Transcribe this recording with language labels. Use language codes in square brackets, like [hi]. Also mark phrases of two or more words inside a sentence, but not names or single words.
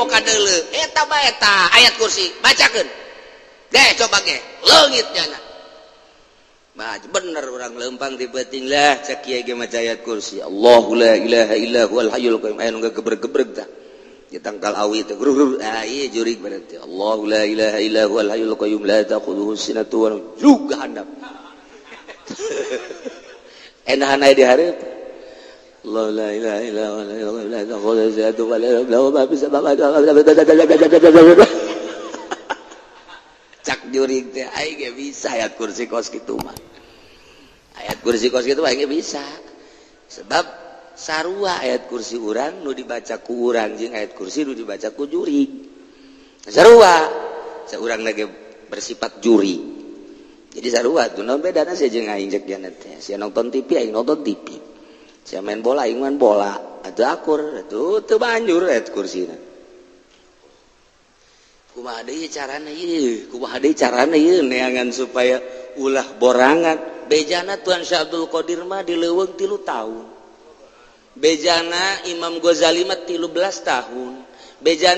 [su] kadeuleu eta bae eta ayat kursi bacakeun ge coba ge leungit jana bener urang leumpang di beuting lah cak kieu ge maca ayat kursi [ar] الله لا إله إلا هو الحي القيوم [su] aya nu gebreg-gebreg tah ditangkal awi teh grur ieu jurig berarti [ar] الله لا إله إلا هو الحي القيوم لا تأخذه سنة و نوم [su] juga handap enahan aya di hareup [ar] الله لا إله إلا هو لا تأخذه سنة ولا نوم له ما في السماوات وما cak [su] jurig teh aing ge bisa ayat kursi kos kitu mah ayat kursi kos kitu aing ge bisa sebab sarua ayat kursi urang nu dibaca ku urang jeung ayat kursi nu dibaca ku jurig sarua saurang lagi bersifat juri jadi sarua tuh naon bedana sia jeung aing cek jana teh sia nonton TV aing nonton TV sia main bola aing main bola atuh akur atuh teu banjur ayat kursina kumaha deui carana ieu neangan supaya ulah borangan bejana Tuan Syekh Abdul Qadir mah dileuweung 3 tahun bejana Imam Ghazali mah 13 tahun bejana